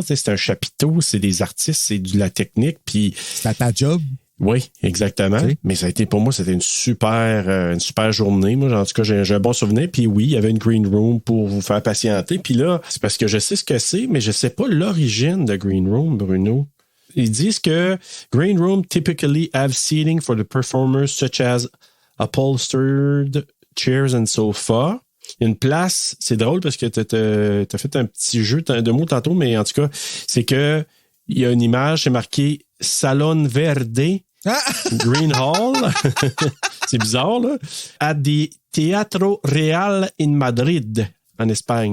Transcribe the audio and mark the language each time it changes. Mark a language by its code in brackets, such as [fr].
[fr] Tu sais, c'est un chapiteau, c'est des artistes, c'est de la technique. Puis C'était ta job. oui, exactement. Okay. Mais ça a été pour moi, c'était une super journée. Moi, en tout cas, j'ai un bon souvenir. Puis oui, il y avait une green room pour vous faire patienter. Puis là, c'est parce que je sais ce que c'est, mais je sais pas l'origine de green room, Bruno. Ils disent que [en] green room typically have seating for the performers such as upholstered chairs and sofa. [fr] Il y a une place, c'est drôle parce que t'as fait un petit jeu de mots tantôt, mais en tout cas, c'est que il y a une image, c'est marqué Salon Verde, Green Hall. C'est bizarre, là. À the Teatro Real in Madrid, en Espagne.